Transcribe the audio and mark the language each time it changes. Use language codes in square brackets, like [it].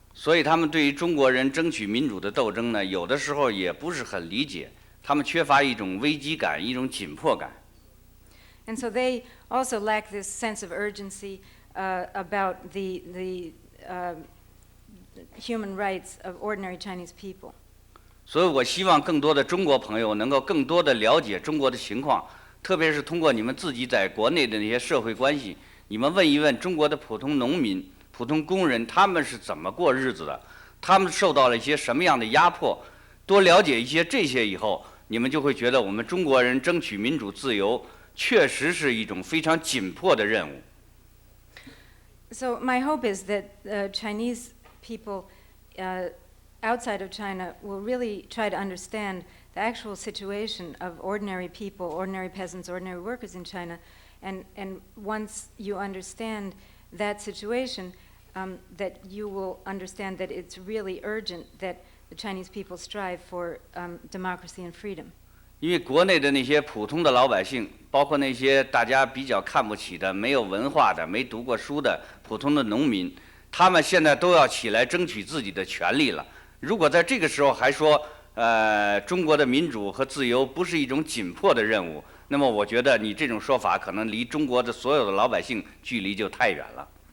[zh] 所以他们对于中国人争取民主的斗争呢，有的时候也不是很理解，他们缺乏一种危机感，一种紧迫感。 [en] And so they also lack this sense of urgency about the human rights of ordinary Chinese people. [zh] 所以我希望更多的中国朋友能够更多的了解中国的情况，特别是通过你们自己在国内的那些社会关系，你们问一问中国的普通农民、普通工人，他们是怎么过日子的，他们受到了一些什么样的压迫，多了解一些这些以后，你们就会觉得我们中国人争取民主自由确实是一种非常紧迫的任务。 [en] So my hope is that Chinese people outside of China will really try to understand the actual situation of ordinary people, ordinary peasants, ordinary workers in China, and once you understand that situation, that you will understand that it's really urgent that the Chinese people strive for democracy and freedom. [zh] 因为国内的那些普通的老百姓，包括那些大家比较看不起的、没有文化的、没读过书的普通的农民，他们现在都要起来争取自己的权利了。如果在这个时候还说，中国的民主和自由不是一种紧迫的任务，那么我觉得你这种说法可能离中国的所有的老百姓距离就太远了。